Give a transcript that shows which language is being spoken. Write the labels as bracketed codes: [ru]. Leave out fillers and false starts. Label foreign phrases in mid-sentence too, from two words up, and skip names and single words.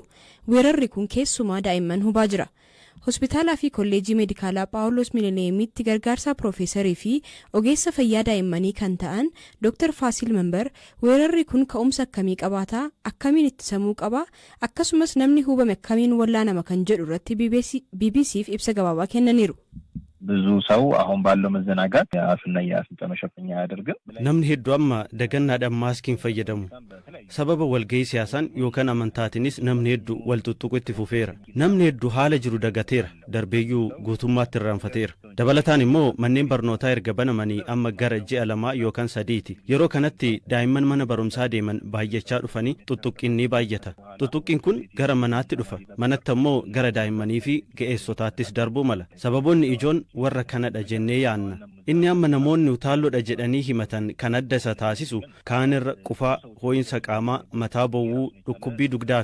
[om] Weerarri kun keessumaa daa'imman hubaa jira. Hospitaalaa fi kolleejii meedikaalaa Paawuloos Milineemitti gargaarsaa Piroofeesarii fi ogeessa fayyaa daa'immanii kan ta'an Dr. Faasil Member weerarri kun ka'umsa akkamii qabaata, akkamiin ittisamuu qaba, akkasumas namni hubame akkamiin wallaanama kan jedhu irratti BBC'f ibsa gabaabaa kennaniiru. [am] ብዙ ሰው አሁን ባለው መዘናጋት አፍና ያፍንጫ መሸፈኛ ያደርጋል [om] namni hedduu amma dagannaadhaan maaskiin fayyadamu sababa walgahii siyaasaan yookaan amantaatiinis namni hedduu wal tuttuqu itti fufeera namni hedduu haala jiru dagateera darbeeyyuu guutummaatti irraanfateera dabalataan immoo manneen barnootaa erga banamanii amma gara ji'a 2 yookaan 3ti yeroo kanatti daa'imman mana barumsaa deeman baay'achaa dhufanii tuttuqqiin ni baay'ata tuttuqqiin kun gara manaatti dhufa manatti immoo gara daa'immanii fi ga'eessotaattis darbuu mala sababoonni ijoon warra kanadha jennee yaanna inni amma namoonni utaalloodha jedhanii himatan kan adda isa taasisu kaanirra qufaa hoo'insa qaamaa mataa bowwuu dhukkubbii dugdaa